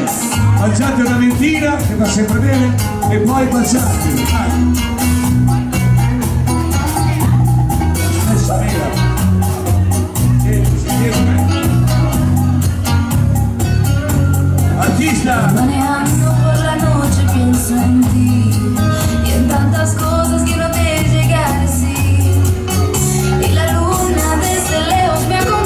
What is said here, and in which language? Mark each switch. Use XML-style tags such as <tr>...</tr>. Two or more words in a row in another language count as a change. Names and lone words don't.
<it>Baciate una ventina che va sempre bene e poi baciatevi. Vai. Messa nera. Artista.</it> <es>Manejando por la noche pienso en ti y en tantas cosas que no te llegué a decir. Y la luna desde lejos me</es>